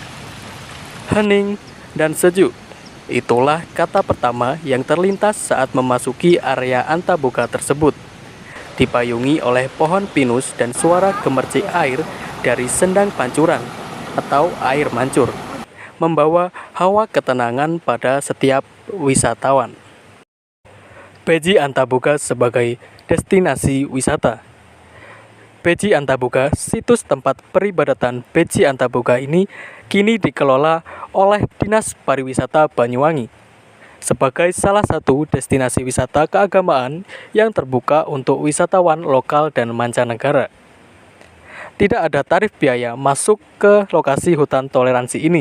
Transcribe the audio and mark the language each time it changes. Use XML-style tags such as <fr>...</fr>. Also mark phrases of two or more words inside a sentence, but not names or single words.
<id>Hening dan sejuk, itulah kata pertama yang terlintas saat memasuki area Antaboga tersebut. Dipayungi oleh pohon pinus dan suara gemercik air dari sendang pancuran atau air mancur, membawa hawa ketenangan pada setiap wisatawan. Beji Antaboga sebagai destinasi wisata. Beji Antaboga, situs tempat peribadatan Beji Antaboga ini kini dikelola oleh Dinas Pariwisata Banyuwangi sebagai salah satu destinasi wisata keagamaan yang terbuka untuk wisatawan lokal dan mancanegara. Tidak ada tarif biaya masuk ke lokasi hutan toleransi ini.</id>